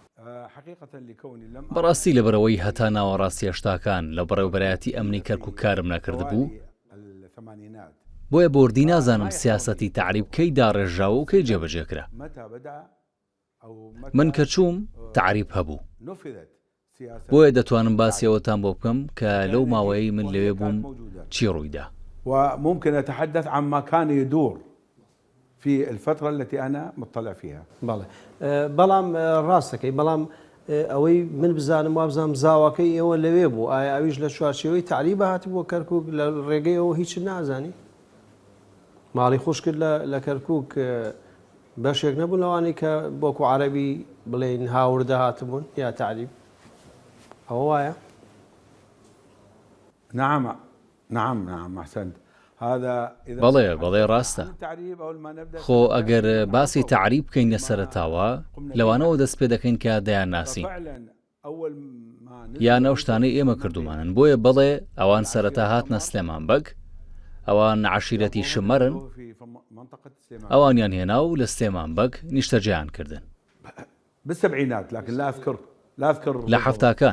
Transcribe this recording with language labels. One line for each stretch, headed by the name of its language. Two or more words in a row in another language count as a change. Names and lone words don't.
Central Kurdish: بەڕاستی لەبەرەوەی هەتا ناوەڕاستی هێشتاکان لە بەڕێوەبەرایەتی ئەمنی کەرکووک کارم نەکرد بوو، بۆیە بۆردی نازانم سیاسەتی تعریب کەی داڕێژاوە و کەی جێبەجێکرا. من کە چووم تعریب هەبوو، بۆیە دەتوانم باسیەوەتان بۆ بکەم کە لەو ماوەیەی من لەوێ بووم چی ڕوویدا.
Arabic: وممكن أتحدث عما كان يدور في الفترة التي أنا مطلع فيها.
Central Kurdish: بەڵام ڕاستەکەی، بەڵام ئەوەی من بزانم وابزانم زاواکەی ئێوە لەوێ بوو، ئایا ئەویش لە چوارچێوەی تعریبە هاتبووە کەرکووک لە ڕێگەی ئەوە هیچ نازانی؟ ماڵی خۆش کرد لە کەرکووک بەشێک نەبوو لەوانی کە بۆکو عەرەبی بڵێن هاوردە هاتبوون یا تعریب؟ ئەوە وایە؟
Arabic: نعم أحسنت.
Central Kurdish: بەڵێ ڕاستە. خۆ ئەگەر باسی تعریب بکەین لەسەرەتاوە لەوانەوە دەست پێ دەکەین کە دەیان ناسین یان ئەو شتانەی ئێمە کردومانن. بۆیە بڵێ ئەوان سەرەتا هاتنە سلێمانبەگ، ئەوان عەشیرەتی شمەرن، ئەوانیان هێنا و لە سلێمانبەگ نیشتەجێیان کردن لە حەفتاکان.